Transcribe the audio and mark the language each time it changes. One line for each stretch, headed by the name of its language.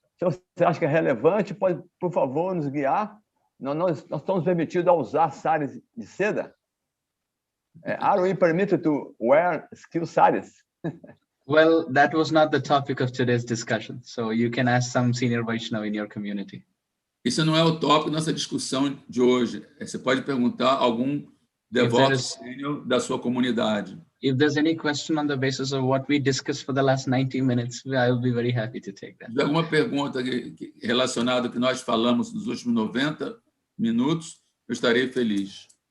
Portuguese: Se você acha que é relevante, pode, por favor, nos guiar. Nós estamos permitidos a usar saris de seda.
English: Are we permitted to wear silk saris? Well, that was not the topic of today's discussion. So you can ask some senior Vaishnava in your community.
Portuguese: Isso não é o tópico da nossa discussão de hoje. Você pode perguntar a algum devoto sênior da sua comunidade.
English: If there's any question on the basis of what we discussed for the last 90 minutes, I will be very happy to take that.
Portuguese: Se alguma pergunta relacionada ao que nós falamos nos últimos 90 minutos, eu estarei feliz.